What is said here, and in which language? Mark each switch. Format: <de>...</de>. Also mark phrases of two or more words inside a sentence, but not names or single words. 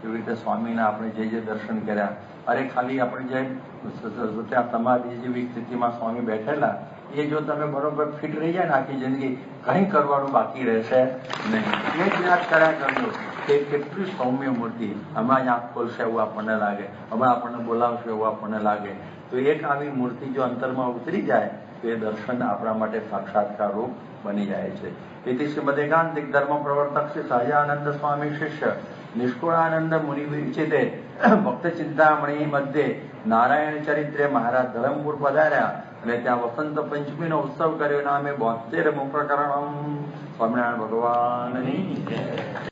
<gu>એવી રીતે સ્વામીના આપણે જે દર્શન કર્યા, અરે ખાલી આપણે જે ત્યાં સમાધિ જેવી સ્થિતિમાં સ્વામી બેઠેલા, એ જો તમે બરોબર ફિટ રહી જાય ને આખી જિંદગી કંઈ કરવાનું બાકી રહેશે નહીં. એ જ યાદ કર્યા કરજો કે કેટલી સૌમ્ય મૂર્તિ, હમણાં જ આંખ ખોલશે એવું આપણને લાગે, હમણાં આપણને બોલાવશે એવું આપણને લાગે. તો એક આવી મૂર્તિ જો અંતરમાં ઉતરી જાય તો એ દર્શન આપણા માટે સાક્ષાત્કાર રૂપ બની જાય છે.</gu> <sa>इति श्रीमदेकांतिक धर्म प्रवर्तक श्री सहजानंद स्वामी शिष्य निष्कुळानंद मुनि विरचिते भक्त चिंतामणी मध्ये नारायण चरित्रे महाराज धरमपुर पधार्या</sa> <gu>અને ત્યાં વસંત પંચમીનો ઉત્સવ કર્યો. નામે 72મું પ્રકરણ. સ્વામિનારાયણ ભગવાનની જય.</gu>